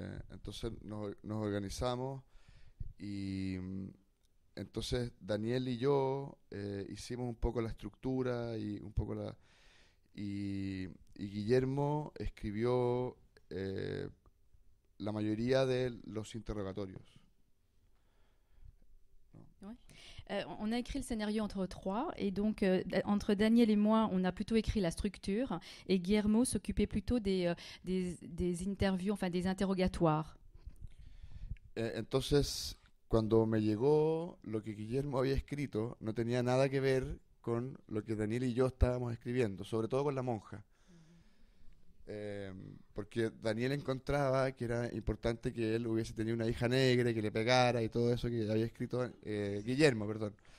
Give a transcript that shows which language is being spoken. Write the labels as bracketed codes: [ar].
[es] Entonces nos organizamos y entonces Daniel y yo hicimos un poco la estructura y un poco y Guillermo escribió la mayoría de los interrogatorios. [fr] Oui. On a écrit le scénario entre 3 et donc entre Daniel et moi, on a plutôt écrit la structure et Guillermo s'occupait plutôt des interviews, enfin des interrogatoires. [es] Entonces, cuando me llegó lo que Guillermo había escrito, no tenía nada que ver con lo que Daniel y yo estábamos escribiendo, sobre todo con la monja. Porque Daniel encontraba que era importante que él hubiese tenido una hija negra y que le pegara y todo eso que había escrito Guillermo, perdón.